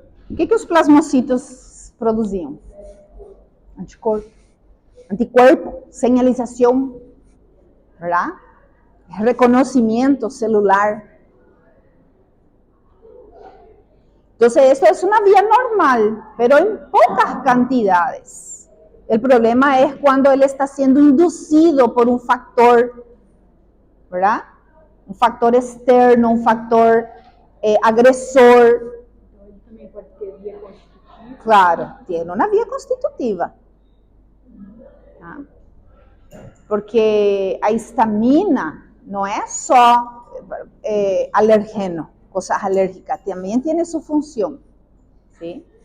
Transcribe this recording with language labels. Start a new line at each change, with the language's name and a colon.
Portuguese: O que os plasmocitos produziam?
Spanish: Anticuerpo, señalización, ¿verdad? Reconocimiento celular. Entonces, esto es una vía normal, pero en pocas cantidades. El problema es cuando él está siendo inducido por un factor, ¿verdad? Un factor externo, un factor agresor.
Portuguese: Também pode ter via constitutiva.
Spanish: Claro, tiene una vía constitutiva. ¿Ah?
Portuguese: Porque a histamina
Spanish: no es
Portuguese: só alergeno.
Spanish: Cosas alérgicas, también tiene su función, ¿sí?